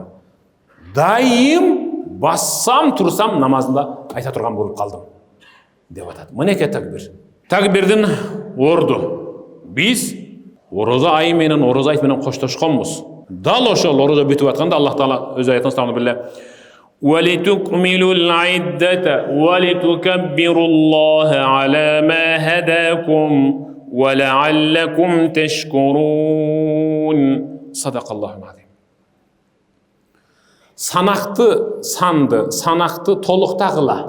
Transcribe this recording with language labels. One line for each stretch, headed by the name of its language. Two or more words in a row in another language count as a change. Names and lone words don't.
Kyrgyz: Дайым бассам турсам намазында айта турган болуп калдым деп атат. Мынеке такбир. Такбирдин орду. Биз ороза айы менен ороза айт менен коштошконбуз. Дал ошол ороза бүтүп атканда Аллах Таала өз аятында стамды биле.
Arabic: "ولتكملوا العدة ولتكبروا الله على ما هداكم ولعلكم تشكرون." صدق الله العظيم.
Kyrgyz: Санакты санды, санакты толуктагыла.